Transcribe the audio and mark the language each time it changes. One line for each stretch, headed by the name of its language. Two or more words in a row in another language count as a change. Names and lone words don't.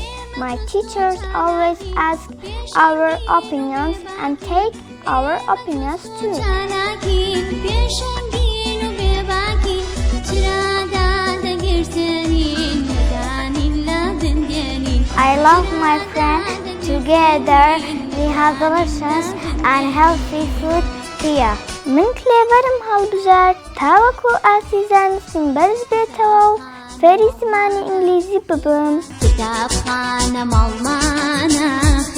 English: My teachers always ask our opinions and take our opinions too. I love my friends. Together we have delicious and healthy food here.
Central Kurdish: من کلێڤەرم هەڵبژار تاوەکو ئاسیزانستم بەرز بێتەوە و فێری زمانی ئینگلیزی ببم. کتابخانە ماڵمانە